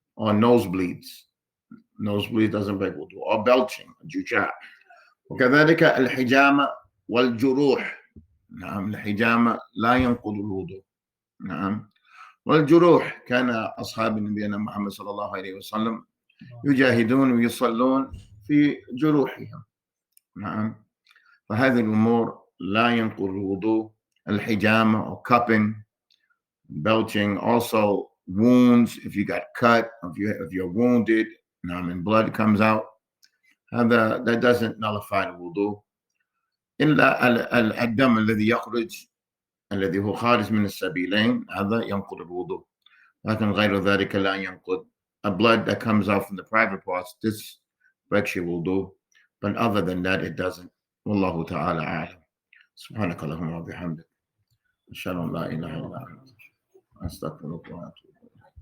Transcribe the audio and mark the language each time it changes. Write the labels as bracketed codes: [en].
[en] Or nosebleeds doesn't break wudu. Or belching, جشاع. [ar] وكذلك الحجامة والجروح. نعم، الحجامة لا ينقض الوضوء. نعم، والجروح كان أصحاب نبينا محمد صلى الله عليه وسلم يجاهدون ويصلون في جروحهم. نعم، فهذه الأمور لا ينقض الوضوء. [en] الحجامة or cupping, belching, also wounds, if you got cut, if you're wounded, and blood comes out, that doesn't nullify the wudu. [ar] إلا الدم الذي يخرج الذي هو خارج من السبيلين، هذا ينقض الوضوء. لكن غير ذلك لا ينقض. [en] A blood that comes out from the private parts, this breaks your wudu, but other than that it doesn't. [ar] والله تعالى أعلم. سبحانك اللهم وبحمدك، أشهد أن لا إله إلا أنت، أستغفرك وأتوب إليك.